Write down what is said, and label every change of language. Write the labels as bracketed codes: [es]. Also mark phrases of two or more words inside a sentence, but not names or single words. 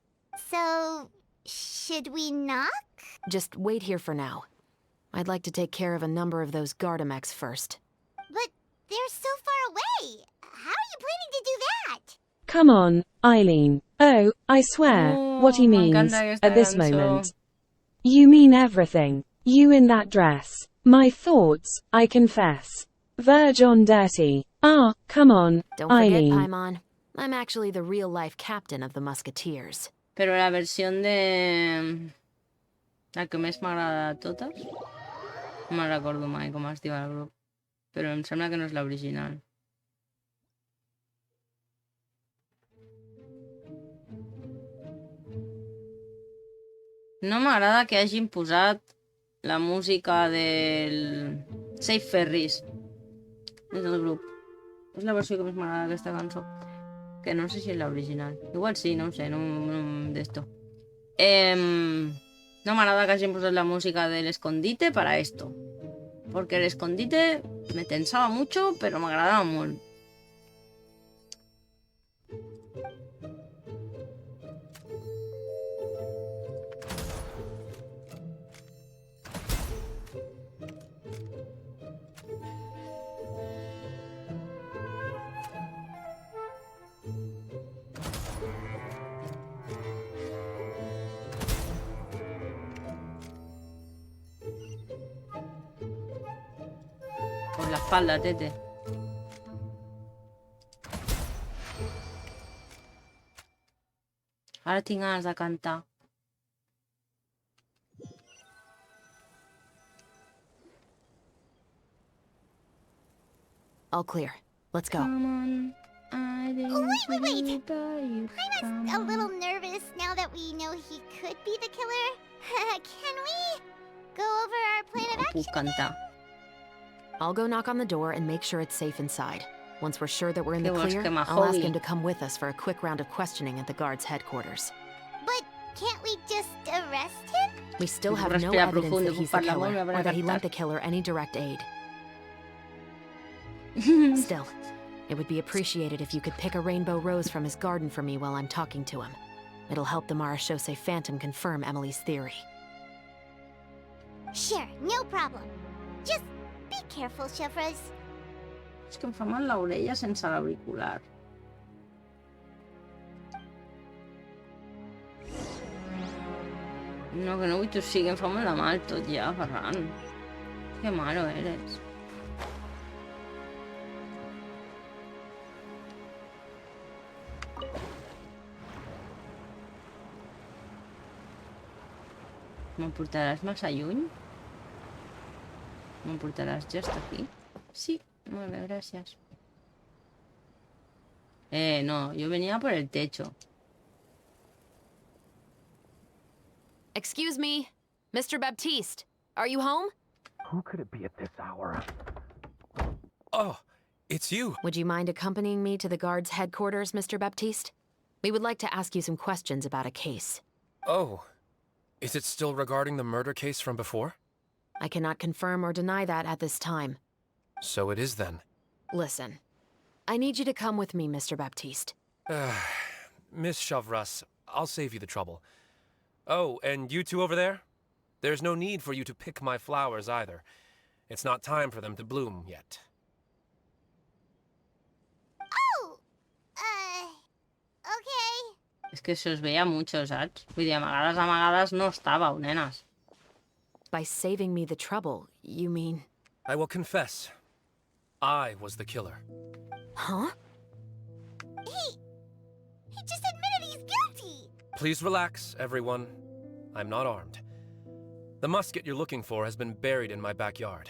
[en] So, should we knock? Just wait here for now. I'd like to take care of a number of those Gardamex first. But they're so far away. How are you planning to do that? Come on, Eileen. Oh, I swear, what he me means, [es] encanta esta [en] at this [es] canción. [en] moment. You mean everything. You in that dress. My thoughts, I confess. Verge on dirty. Ah, come on, Don't forget, Eileen. Paimon, I'm actually the real-life captain of the Musketeers. [ca] Però la versió de... La que més m'agrada de totes... No me'n recordo mai com es diu el grup. Però em sembla que no és l'original. No m'agrada que hagin posat la música del... Safe Ferries. És el grup. És la versió que més m'agrada d'aquesta cançó. Que no sé si és l'original. Igual sí, no ho sé, no d'esto. No m'agrada que hagin posat la música del [es] escondite para esto. [ca] Porque el escondite me tensaba mucho, pero me agradaba molt. [es] Por la espalda, tete. [ca] Ara tinc ganes de cantar. [en] All clear. Let's go. Wait. I'm a little nervous now that we know he could be the killer. Can we go over our plan of [ca] Puc [en] action? [ca] cantar. [en] I'll go knock on the door and make sure it's safe inside. Once we're sure that we're in the [ca] Què vols, [en] clear, [ca] que [en] I'll ask [ca] m'ajodi? [en] him to come with us for a quick round of questioning at the guard's headquarters. But can't we just arrest him? We still [ca] Puc [en] have no [ca] respirar [en] evidence [es] profundo, [en] that he's [ca] puc [en] the [ca] parlar [en] killer, [ca] molt, [en] or that he lent [ca] cantar. [en] the killer any direct aid. Still, it would be appreciated if you could pick a rainbow rose from his garden for me while I'm talking to him. It'll help the Marachose Phantom confirm Emily's theory. Sure, no problem. Just be careful, Chevros. [ca] És que em fa mal l'orella sense l'auricular. No, que no vull tossir, que em fa molt de mal tot ja, Ferran. [es] Que malo eres. [ca] M'emportaràs massa lluny? M'emportaràs just aquí? Sí, molt bé, gràcies. No, [es] yo venía por el techo. [en] Excuse me, Mr. Baptiste, are you home? Who could it be at this hour? Oh, it's you. Would you mind accompanying me to the guard's headquarters, Mr. Baptiste? We would like to ask you some questions about a case. Oh, is it still regarding the murder case from before? I cannot confirm or deny that at this time. So it is then. Listen, I need you to come with me, Mr. Baptiste. Miss Chavras, I'll save you the trouble. Oh, and you two over there? There's no need for you to pick my flowers either. It's not time for them to bloom yet. Oh! Okay. [ca] És que se us veia mucho, saps? Vull dir, amagades no estàveu, nenes. [en] By saving me the trouble, you mean... I will confess. I was the killer. Huh? He just admitted he's guilty! Please relax, everyone. I'm not armed. The musket you're looking for has been buried in my backyard.